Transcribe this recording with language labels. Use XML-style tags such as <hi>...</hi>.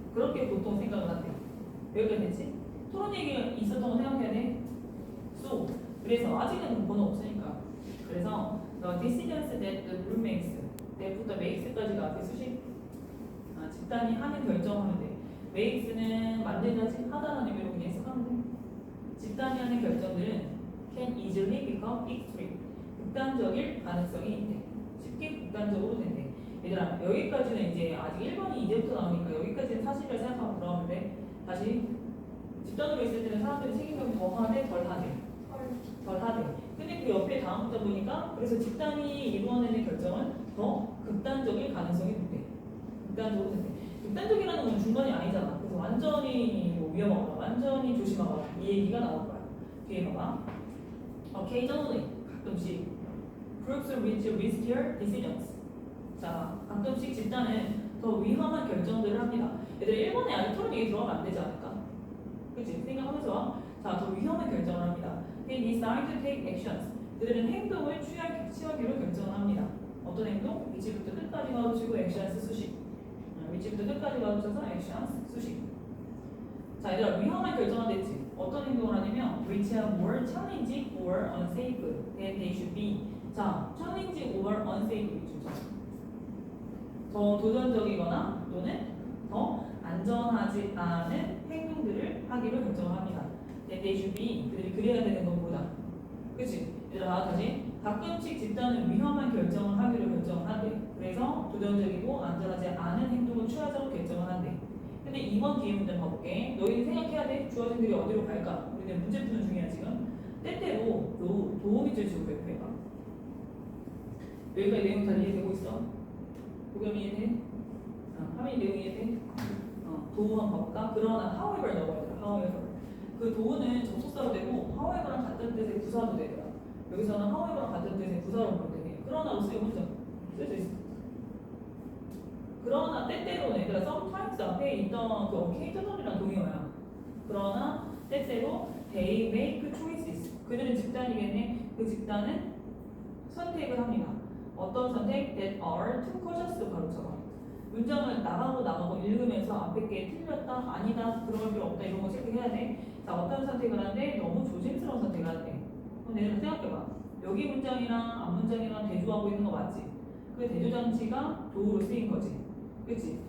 <ko>그렇게 보통 생각을 한대. 여기까지 됐지? 토론 얘기가 있었던 거 생각해야 돼. So, 그래서 아직은 번호 없으니까. 그래서</ko> <en>the decisions that the group makes,</en> <ko>that부터 makes까지가 앞에 수식. 집단이 하는 결정하면 돼. makes는 만들다지 하다라는 의미로 그냥 해석하면 돼. 집단이 하는 결정들은</ko> <en>can easily become extreme.</en> <ko>극단적일 가능성이 있대. 쉽게 극단적으로 된대. 얘들아 여기까지는 이제 아직 1번이 이제부터 나오니까 여기까지는 사실을 생각하고 들어가면 돼. 다시 집단으로 있을 때는 사람들이 책임감이 더 하대 덜 하대. 덜 하대. 근데 그 옆에 다음 문자 보니까 그래서 집단이 이루어내는 결정은 더 극단적일 가능성이 높대. 극단적으로 된대. 극단적이라는 건 중간이 아니잖아. 그래서 완전히 뭐 위험하거나 완전히 조심하거나 이 얘기가 나올 거야. 뒤에 봐봐.</ko> <en>Occasionally</en> <ko>가끔씩</ko> <en>groups reach riskier decisions.</en> <ko>자, 가끔씩 집단은 더 위험한 결정들을 합니다. 얘들 1번에 아직 토론 얘기 들어가면 안 되지 않을까? 그치? 생각하면서 자, 더 위험한 결정을 합니다.</ko> <en>They decide to take actions.</en> <ko>그들은 행동을 취하기로 결정을 합니다. 어떤 행동? 위치부터 끝까지 가로치고 actions 수식. 위치부터 끝까지 가로쳐서 actions 수식. 자, 얘들아 위험한 결정을 했지. 어떤 행동을 하냐면</ko> <en>which are more challenging or unsafe than they should be.</en> <ko>자,</ko> <en>challenging or unsafe</en> <ko>위주죠. 더 도전적이거나 또는 더 안전하지 않은 행동들을 하기로 결정합니다.</ko> <en>That they should be.</en> <ko>그들이 그래야 되는 것보다. 그치? 얘들아 다시 가끔씩 집단은 위험한 결정을 하기로 결정을 한대. 그래서 도전적이고 안전하지 않은 행동을 취하자고 결정을 한대. 근데 이번 뒤에 문제 봐볼게. 너희는 생각해야 돼. 주어진들이 어디로 갈까? 우리는 문제 푸는 중이야 지금. 때때로 도움이 줄지고 발표해봐. 여기까지 내용 다 이해되고 있어? 도겸이 이해돼? 하민이 내용 이해돼? 도우 한번 봐볼까? 그러나 however 넣어야 돼.</ko> <en>however.</en> <ko>그 도우는 접속사로 되고 however랑 같은 뜻의 부사도 되더라. 여기서는 however랑 같은 뜻의 부사로 볼 때 그러나로 쓰이고 쓸수 있어. 그러나 때때로는 얘들아 sometimes 앞에 있던 그 occasional이란 동의어야. 그러나 때때로</ko> <en>they make choices.</en> <ko>그들은 집단이겠네. 그 집단은 선택을 합니다. 어떤 선택?</ko> <en>That are too cautious</en> <ko>가로쳐봐. 문장을 나가고 읽으면서 앞에 게 틀렸다, 아니다, 들어갈 필요 없다 이런 거 체크해야 돼. 자, 어떤 선택을 하는데 너무 조심스러운 선택을 한대. 그럼 얘들아 생각해봐. 여기 문장이랑 앞 문장이랑 대조하고 있는 거 맞지? 그 대조 장치가 도우로 쓰인 거지. 그치?</ko>